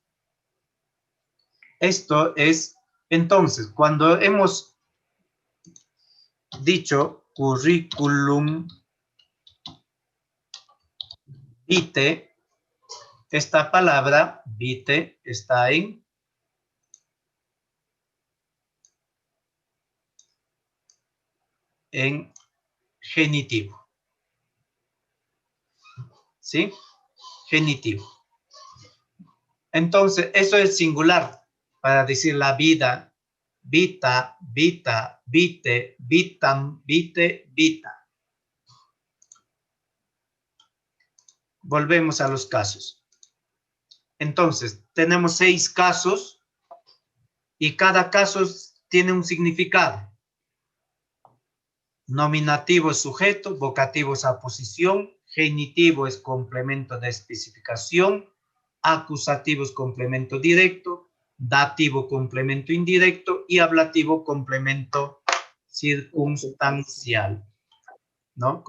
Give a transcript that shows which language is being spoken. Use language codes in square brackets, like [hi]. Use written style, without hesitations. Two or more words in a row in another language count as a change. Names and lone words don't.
[es] Esto es, entonces, cuando hemos dicho currículum vitae, esta palabra vitae está en genitivo, ¿sí? Genitivo. Entonces, eso es singular para decir la vida, [la] vita, vita, vite, vitam, vite, vita. [es] Volvemos a los casos. Entonces, tenemos 6 casos y cada caso tiene un significado. Nominativo es sujeto, vocativo es aposición, genitivo es complemento de especificación, acusativo es complemento directo, dativo complemento indirecto y ablativo complemento circunstancial, ¿no?